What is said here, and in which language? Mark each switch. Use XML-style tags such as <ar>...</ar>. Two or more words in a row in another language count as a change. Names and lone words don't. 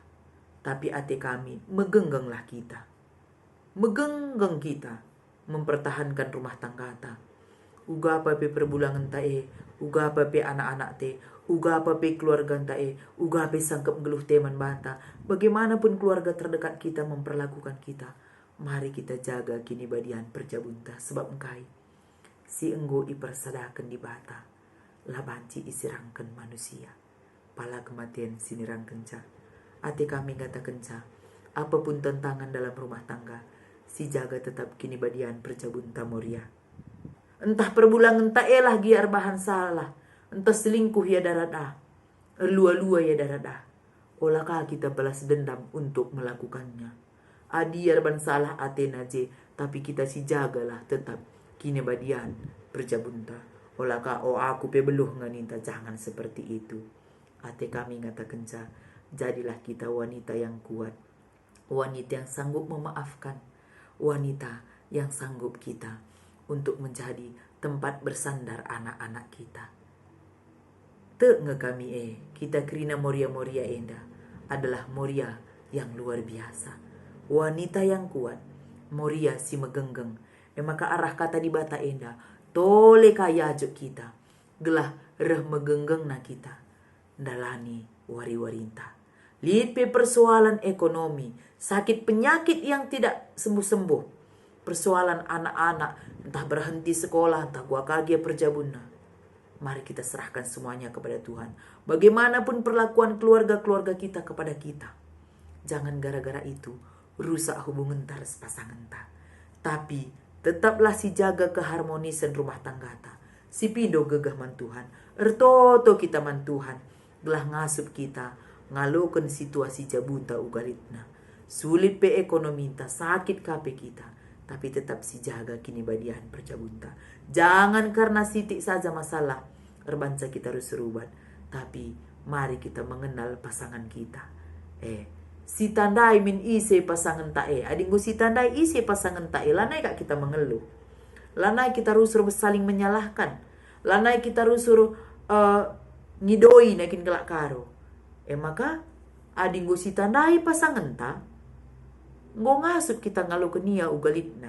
<btx>Tapi ate kami megengganglah kita.</btx> <id>Megenggeng kita mempertahankan rumah tangga ta.</id> <btx>uga apa pe perbulangan tae, uga apa pe anak-anak te, uga apa pe keluarga tae, uga pe sangkep geluh teman bata.</btx> <id>Bagaimanapun keluarga terdekat kita memperlakukan kita,</id> <btx>mari kita jaga kini badian perjabunta sebab engkai si enggo ipersadakan di bata, labanci isirangkan manusia, pala kematian sinirang kenca. Ate kami kata kenca,</btx> <id>apapun tantangan dalam rumah tangga,</id> <btx>si jaga tetap kini badian perjabunta moria. Entah perbulangan tak elah giar bahan salah, entah selingkuh ya darada, lua-lua ya darada.</btx> <id>Olakah kita balas dendam untuk melakukannya?</id> <btx>Adiar ban salah Athena je, tapi kita si jagalah tetap kini badian perjabunta. Olakah aku pe beluh nganinta,</btx> <id>jangan seperti itu.</id> <btx>Ate kami ngata kenca,</btx> <id>jadilah kita wanita yang kuat, wanita yang sanggup memaafkan, wanita yang sanggup kita untuk menjadi tempat bersandar anak-anak kita.</id> <btx>Nge kami kita kerina moria-moria enda adalah moria</btx> <id>yang luar biasa. Wanita yang kuat,</id> <btx>moria si megenggeng. Maka arah kata di bata enda, tole kaya juk kita, gelah reh megenggeng na kita, dalani wari-warinta.</btx> <id>Lihat pe persoalan ekonomi, sakit penyakit yang tidak sembuh-sembuh, persoalan anak-anak, entah berhenti sekolah, entah gua kagia perjabunna. Mari kita serahkan semuanya kepada Tuhan. Bagaimanapun perlakuan keluarga-keluarga kita kepada kita, jangan gara-gara itu rusak hubungan</id> <btx>tares pasangan ta.</btx> <id>Tapi tetaplah si jaga keharmonisan rumah tangga ta.</id> <btx>Si pido gegah man Tuhan, ertoto kita man Tuhan, gelah ngasup kita, ngalokan situasi jabunta ugalitna. Sulit pe ekonomi ta, sakit kape kita, tapi tetap si jaga kini badian perjabunta.</btx> <id>Jangan karena sitik saja masalah erbanca kita harus serubat, tapi mari kita mengenal pasangan kita.</id> <btx>Si tandai min ise pasangan tae, adinggu si tandai ise pasangan tae, lanai kak kita mengeluh, lanai kita rusur saling menyalahkan, lanai kita rusur ngidoi nakin kelak karo. Maka adinggu si tandai pasangan ta, ngasup kita ngalu kenia ugalitna.</btx>